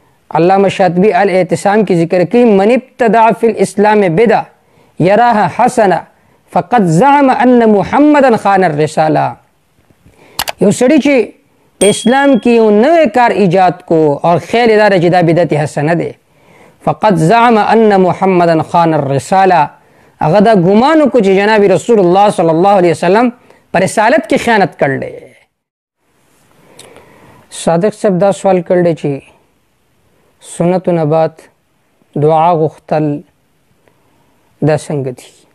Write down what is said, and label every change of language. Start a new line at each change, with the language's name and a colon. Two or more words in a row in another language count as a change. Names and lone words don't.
Arabic: علامہ شاطبی الاعتصام کی
Pashto: ذکر کی
Arabic: من ابتدع فی الاسلام بدع یراها حسنہ فقد زعم ان محمدا خان الرسالہ.
Pashto: یو سړی چې په اسلام کې یو نوی کار ایجاد کو اور خیال اداره چې دا بدعت حسنه دی،
Arabic: فقد زعم ان محمدا خان الرسالہ،
Pashto: هغه دا ګمان کو چې جناب رسول الله
Arabic: صلی الله علیه وسلم
Pashto: پر رسالت کې خیانت کړل. صادق صاحب دا سوال کړل چې سنت نه بعد دعا غوښتل دا څنګه دي؟